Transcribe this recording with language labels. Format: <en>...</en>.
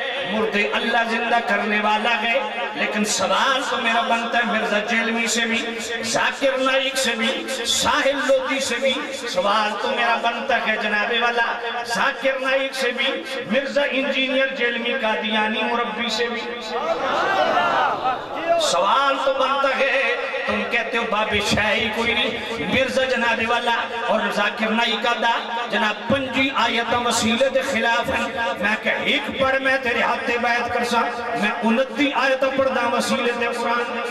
<ur>مردے اللہ زندہ کرنے والا ہے. لیکن سوال تو میرا بنتا ہے مرزا جیلمی سے بھی، ذاکر نائک سے بھی، ساحل لودھی سے بھی. سوال تو میرا بنتا ہے جناب والا ذاکر نائک سے بھی، مرزا انجینئر جیلمی قادیانی مربی سے بھی. سوال تو بنتا ہے تم کہتے ہو باب شاہی کوئی نہیں.</ur> <pa>مرزا جناب والا اور ذاکر نائک دا جناب 5 آیتاں وسیلے دے خلاف ہیں. میں کہ ایک پڑھ میں تیرے ہاتھے بیعت کرسا، میں 29 آیتاں پڑھ دا وسیلے دے قرآن.</pa>